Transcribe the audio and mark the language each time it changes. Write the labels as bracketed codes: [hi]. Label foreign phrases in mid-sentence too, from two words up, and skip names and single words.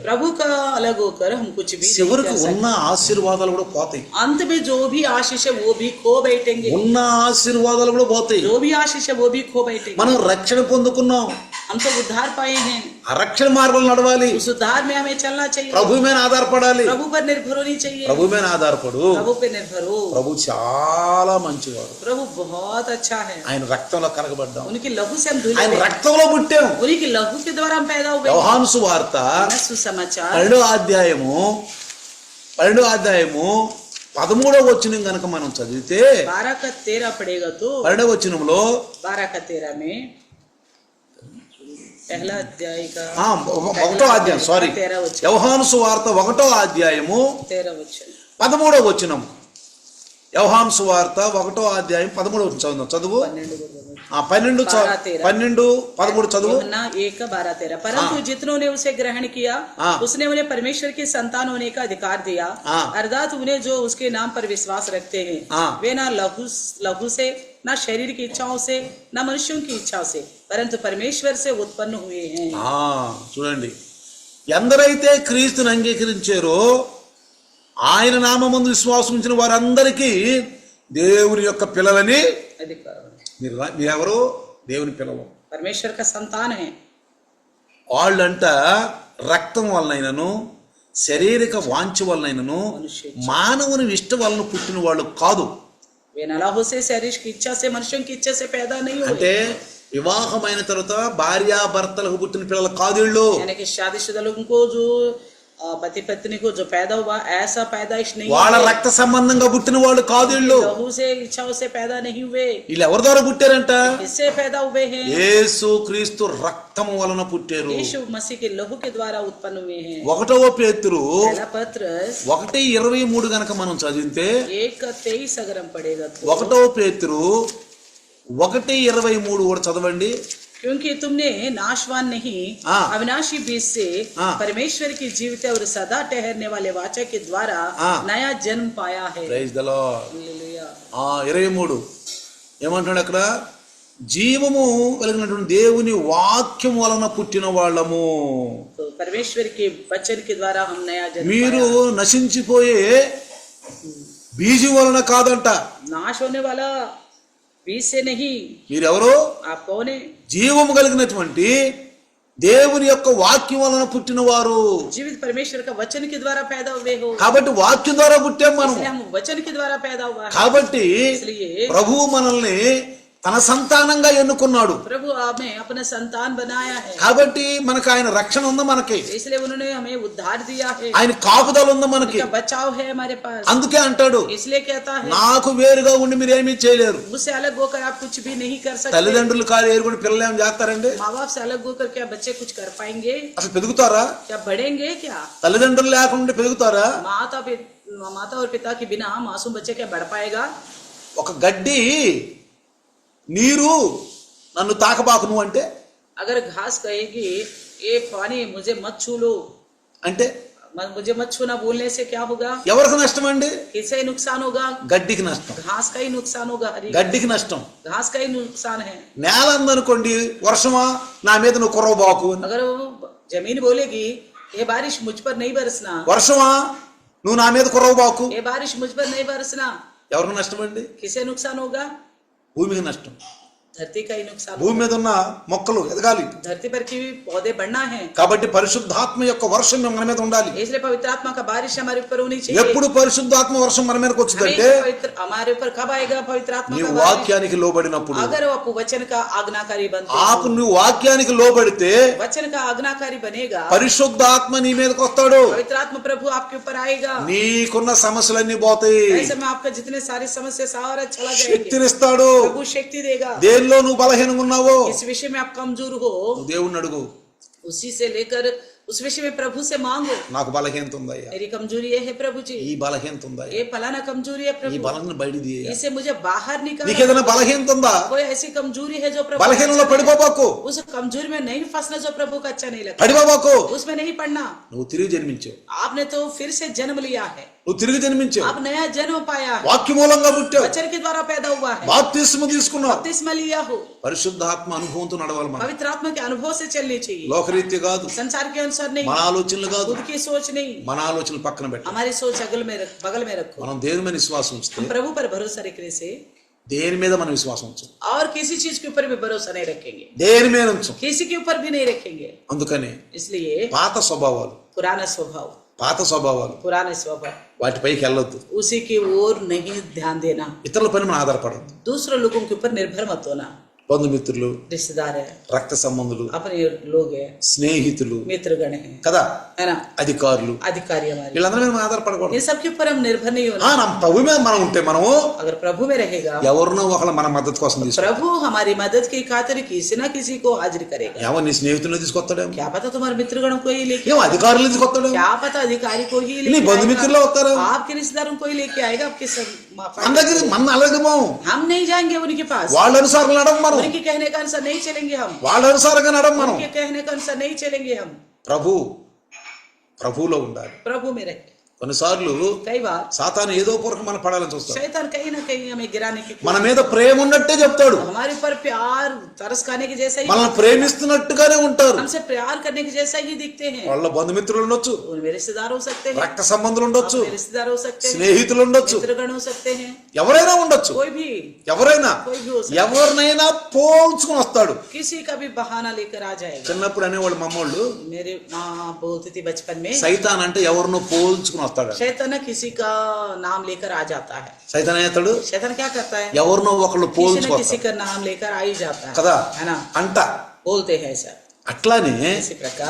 [hi] प्रभु का अलग होकर हम कुछ भी नहीं [te] చివరికి [hi] कर [te] ఉన్న [hi] सकते। [te] ఆశీర్వాదాలు కూడా పోతాయి, [hi] अंत में जो भी आशीष है वो भी खो बैठेंगे, [te] ఉన్న ఆశీర్వాదాలు కూడా పోతాయి. [hi] जो भी आशीष है वो भी खो बैठेंगे। [te] మనం రక్షణ పొందుకున్నాం, [hi] हम तो उद्धार पाए हैं, [te] ఆ రక్షణ మార్గంలో నడవాలి, [hi] उस उद्धार में हमें चलना चाहिए, [te] ప్రభు మీద ఆధారపడాలి. [hi] प्रभु पर निर्भर होनी चाहिए, [te] ప్రభు మీద ఆధారపడు. [hi] प्रभु पे निर्भर हो। [te] ప్రభు చాలా మంచివాడు, [hi] प्रभु बहुत अच्छा है, [te] ఆయన రక్తంలో కరగబడ్డాం, [hi] उनकी लहू से हम धुले [te] ఆయన [hi] गए, [te] రక్తంలో పుట్టాం. [hi] उन्हीं की लहू के द्वारा हम पैदा हुए। [te] యోహాను సువార్త [hi] सुसमाचार [te] 12వ అధ్యాయము 13వ వచనం గనక మనం చదివితే [hi] 12 का 13 पड़ेगा तो [te] 12వ వచనంలో [hi] 12 का 13 में पहला अध्याय का [te] 1వ అధ్యాయం, సారీ, [hi] 13 वचन, [te] యోహాను సువార్త 1వ అధ్యాయము [hi] 13 वचन, [te] 13వ వచనం. యోహాను సువార్త 1వ అధ్యాయం 13వ వచనం చదువు. 12 13 చదువు. [hi] यूहन्ना 1:12-13 परंतु जितनों ने उसे ग्रहण किया उसने उन्हें परमेश्वर की संतान होने का अधिकार दिया, अर्थात उन्हें जो उसके नाम पर विश्वास रखते हैं, वे ना लहू से, ना शरीर की इच्छाओं से, ना मनुष्यों की इच्छाओं से, परंतु परमेश्वर से उत्पन्न हुए हैं। [te] చూడండి, ఎందరైతే క్రీస్తుని అంగీకరించారో ఆయన నామమందు విశ్వాసం ఉంచిన వారందరికీ దేవుని యొక్క పిల్లలని, [hi] अधिकार, [te] మీరెవరు దేవుని పిల్లలు, [hi] परमेश्वर का संतान है। [te] వాళ్ళంట రక్తం వలనైనను శారీరక వాంఛ వలనైనను మానవుని ఇష్ట వలన పుట్టిన వాళ్ళు కాదు. [hi] वे ना लहू से, शरीर की इच्छा से, मनुष्यों की इच्छा से पैदा नहीं हुए, [te] అంటే వివాహమైన తర్వాత భార్యాభర్తలకు పుట్టిన పిల్లలు కాదు వీళ్ళు. [hi] यानी कि शादीशुदा लोगों को जो पति पत्नी को जो पैदा हुआ ऐसा पैदाइश नहीं [te] వాళ్ళ [hi] हुए, [te] రక్త సంబంధంగా పుట్టిన వాళ్ళు కాదు వీళ్ళు. [hi] लहू से, इच्छाओं से पैदा नहीं हुए, [te] వీళ్ళు ఎవరి ద్వారా పుట్టారంట? [hi] इससे पैदा हुए हैं, [te] యేసు క్రీస్తు రక్తము వలన పుట్టారు. [hi] यीशु मसीह के लहू के द्वारा उत्पन्न हुए हैं। [te] 1వ పేతురు [hi] पहला पत्रस [te] 1:23 గనక మనం చదివితే [hi] 1:23 अगर हम पढ़ेगा तो [te] 1వ పేతురు 1:23 కూడా చదవండి. [hi] क्योंकि तुमने नाशवान नहीं अविनाशी बीज से परमेश्वर की जीवित और सदा ठहरने वाले वाचा के द्वारा नया जन्म पाया है। [en] Praise the Lord. [hi] हालेलुया। [te] 23 ఏమంటాడు అక్కడ? జీవము కలిగినటువంటి దేవుని వాక్యం వలన పుట్టిన వాళ్ళము. [hi] तो परमेश्वर के वचन के द्वारा हम नया जन्म [te] మీరు [hi] पाया। [te] నశించిపోయే బీజం వలన కాదంట, [hi] नाश होने वाला बीज से नहीं। [te] మీరెవరు? [hi] आप कौन है? [te] జీవము కలిగినటువంటి దేవుని యొక్క వాక్యం వలన పుట్టిన వారు. [hi] जीवित परमेश्वर का वचन के द्वारा पैदा हुए हो, [te] కాబట్టి వాక్యం ద్వారా పుట్టాం మనం. [hi] इसलिए हम वचन के द्वारा पैदा हुआ है। [te] కాబట్టి [hi] इसलिए [te] ప్రభువు మనల్ని తన సంతానంగా ఎన్నుకున్నాడు. [hi] प्रभु हमें अपना संतान बनाया है, [te] కాబట్టి మనకు ఆయన రక్షణ ఉంది, మనకి [hi] इसलिए उन्होंने हमें उद्धार दिया है, [te] ఆయన కాపుదల ఉంది మనకి. [hi] उनका बचाव है हमारे पास। [te] అందుకే అంటాడు, [hi] इसलिए कहता है [te] నాకు వేరుగా ఉండి మీరేమీ చేయలేరు. [hi] मुझसे अलग होकर आप कुछ भी नहीं कर सकते। [te] తల్లిదండ్రులు కాదు ఏరుకుని పిల్లలు ఏం చేస్తారండి? [hi] माँ बाप से अलग होकर क्या बच्चे कुछ कर पाएंगे? [te] అసలు పెరుగుతారా? [hi] क्या बढ़ेंगे? क्या [te] తల్లిదండ్రులు లేకుండా పెరుగుతారా? [hi] माता और पिता के बिना मासूम बच्चे क्या बढ़ पाएगा? [te] ఒక గడ్డి నీరు నన్ను తాకబాకు నువ్వు అంటే, [hi] अगर घास कहेगी ये पानी मुझे मत छू लो, [te] అంటే [hi] मुझे मत छूना बोलने से क्या होगा? [te] ఎవరికి నష్టం అండి? [hi] किसे नुकसान होगा? [te] గడ్డికి నష్టం. [hi] घास का ही नुकसान होगा। हरी [te] గడ్డికి నష్టం. [hi] घास का ही नुकसान है। [te] నేల అందనుకోండి, వర్షమా నా మీద నువ్వు కురవబాకు అని. [hi] अगर वो जमीन बोलेगी ये बारिश मुझ पर नहीं बरसना, [te] వర్షమా నువ్వు నా మీద కురవబాకు, [hi] ये बारिश मुझ पर नहीं बरसना, [te] ఎవరికి నష్టం అండి? [hi] किसे नुकसान होगा? [te] భూమికి నష్టం. [hi] धरती का ही नुकसान [te] భూమి మీద ఉన్న మొక్కలు ఎదగాలి. [hi] धरती पर की भी पौधे बढ़ना है, [te] కాబట్టి పరిశుద్ధాత్మ యొక్క వర్షం మన మీద ఉండాలి. [hi] इसलिए पवित्र आत्मा का बारिश हमारे ऊपर होनी चाहिए। [te] ఎప్పుడు పరిశుద్ధాత్మ వర్షం మన మీదకి వచ్చిందంటే, [hi] हमारे ऊपर कब आएगा पवित्र आत्मा [te] నీ [hi] का बारिश? [te] వాక్యానికి లోబడినప్పుడు. [hi] अगर आप वचन का आज्ञाकारी बनते [te] ఆపు [hi] हो, [te] నువ్వు వాక్యానికి లోబడితే [hi] वचन का आज्ञाकारी बनेगा, [te] పరిశుద్ధాత్మ నీ మీదకి వస్తాడు. [hi] पवित्र आत्मा प्रभु आपके ऊपर आएगा, [te] నీకున్న సమస్యలన్నీ పోతాయి. [hi] ऐसे में आपका जितने सारी समस्या सारा चला जाएगी। [te] శక్తినిస్తాడు. [hi] प्रभु शक्ति देगा। [te] దేనిలో నువ్వు బలహీనంగా ఉన్నావో [hi] इस विषय में आप कमजोर हो, [te] నువ్వు దేవుణ్ణి అడుగు, [hi] उसी से लेकर उस विषय में प्रभु से मांगो, [te] నాకు బలహీనత ఉందయ్యా, [hi] मेरी कमजोरी ये है प्रभु जी, [te] ఈ బలహీనత ఉందయ్యా, [hi] ये फलाना कमजोरी है [te] ఈ [hi] प्रभु, [te] బలం బయటికి తీయ. [hi] इसे मुझे बाहर निकालो। [te] నీకేదైనా బలహీనత ఉందా? [hi] कोई ऐसी कमजोरी है जो प्रभु [te] బలహీనంలో పడిపోబాకు, [hi] उस कमजोरी में नहीं फंसना जो प्रभु को अच्छा नहीं लगता, [te] పడిపోబాకు. [hi] उसमें नहीं पड़ना। [te] నువ్వు తిరిగి జన్మించావు, [hi] आपने तो फिर से जन्म लिया है, [te] నువ్వు తిరిగి జన్మించావు, [hi] आप नया जन्म पाया है, [te] వాక్య మూలంగా పుట్టావు, [hi] वचन के द्वारा पैदा हुआ है, [te] బాప్తిస్మ తీసుకున్నావు. [hi] बपतिस्मा लिया हो। [te] పరిశుద్ధాత్మ అనుభవంతో నడవాలి మనం. [hi] पवित्र आत्मा के अनुभव से चलनी चाहिए, [te] లోకరీత్య కాదు, [hi] संसार के अनुसार नहीं, [te] మన ఆలోచనలు కాదు, [hi] खुद की सोच नहीं। [te] మన ఆలోచనలు పక్కన పెట్టాలి. [hi] हमारी सोच बगल में रखो। [te] మనం దేవుని మీద విశ్వాసం ఉంచితే, [hi] हम प्रभु पर भरोसा रखने से [te] దేని మీద మనం విశ్వాసం ఉంచాం, [hi] और किसी चीज के ऊपर भी भरोसा नहीं रखेंगे, [te] దేని మీద ఉంచాం. [hi] किसी के ऊपर भी नहीं रखेंगे। [te] అందుకని [hi] इसलिए [te] పాత స్వభావాలు, [hi] पुराना स्वभाव [te] పురాణ స్వభావాలు వాటిపైకి వెళ్ళొద్దు. [hi] उसी की ओर नहीं ध्यान देना, [te] ఇతరుల పైన మనం ఆధారపడద్దు. [hi] दूसरे लोगों के ऊपर निर्भर मत होना। [te] బంధుమిత్రులు, [hi] रिश्तेदार है, [te] రక్త సంబంధులు, [hi] अपने लोग है, [te] స్నేహితులు [hi] मित्रगण है [te] కదా, [hi] है ना, [te] అధికారులు, [hi] अधिकारी हमारे, [te] వీళ్ళందరి మీద మనం ఆధారపడకూడదు. [hi] इन सब के ऊपर हम निर्भर नहीं होना। [te] మన ప్రభు మీద మనం ఉంటే మనము [hi] अगर प्रभु में रहेगा, [te] ఎవరినో ఒకళ్ళ మన మద్దతు కోసం తీసుకుంటాం. [hi] प्रभु हमारी मदद की खातिर किसी न किसी को हाजिर करेगा। [te] ఏమో నీ స్నేహితులను తీసుకొస్తాడేమో, [hi] क्या पता तुम्हारे मित्रगणों को ही लेके, [te] ఏమో అధికారులు తీసుకొస్తాడేమో, [hi] क्या पता अधिकारी को ही [te] నీ [hi] लेके [te] బంధుమిత్రులు వస్తారు. [hi] आएगा, आपके रिश्तेदारों को ही लेके आएगा आपके [te] మన దగ్గర మన అలాగేమో [hi] हम नहीं जाएंगे उनके पास, [te] వాళ్ళ అనుసారం నడం మనం, [hi] उनके कहने का अनुसार नहीं चलेंगे हम, [te] వాళ్ళ అనుసారంగా నడం మనం. [hi] उनके कहने का अनुसार नहीं चलेंगे हम, [te] ప్రభువులో ఉండాలి. [hi] प्रभु में रहे। [te] కొన్నిసార్లు [hi] कई बार [te] సాతాను ఏదో పూర్వకం మన పడాలని చూస్తాడు. [hi] शैतान कहीं ना कहीं हमें गिराने की, [te] మన మీద ప్రేమ ఉన్నట్టే చెప్తాడు, [hi] हमारे ऊपर प्यार तरस खाने के जैसा ही, [te] మనల్ని ప్రేమిస్తున్నట్టుగానే ఉంటారు. [hi] हमसे प्यार करने के जैसा ही दिखते हैं। [te] వాళ్ళ బంధుమిత్రులు ఉండొచ్చు, [hi] उनमें रिश्तेदार हो सकते हैं, [te] రక్త సంబంధులు ఉండొచ్చు, [hi] अपने रिश्तेदार हो सकते हैं, [te] స్నేహితులు ఉండొచ్చు, [hi] मित्रगण हो सकते हैं, [te] ఎవరైనా ఉండొచ్చు. [hi] कोई भी [te] ఎవరైనా [hi] कोई भी हो सकता है, [te] ఎవరినైనా పోల్చుకుని వస్తాడు. [hi] किसी का भी बहाना लेकर आ जाएगा। [te] చిన్నప్పుడు అనేవాళ్ళు మమ్మోళ్ళు, [hi] मेरे माँ बोलती थी बचपन में, [te] సైతాన్ అంటే ఎవరినో పోల్చుకుని వస్తాడు. [hi] शैतान किसी का नाम लेकर आ जाता है। [te] సైతాన్ ఏతాడు, [hi] शैतान क्या करता है, [te] ఎవరినో ఒకళ్ళు [hi] किसी न [te] పోల్చుకొస్తాడు [hi] किसी का नाम लेकर आ ही जाता है, [te] కదా [hi] है ना, [te] అంట. [hi] बोलते हैं ऐसा। [te] అట్లానే [hi] इसी प्रकार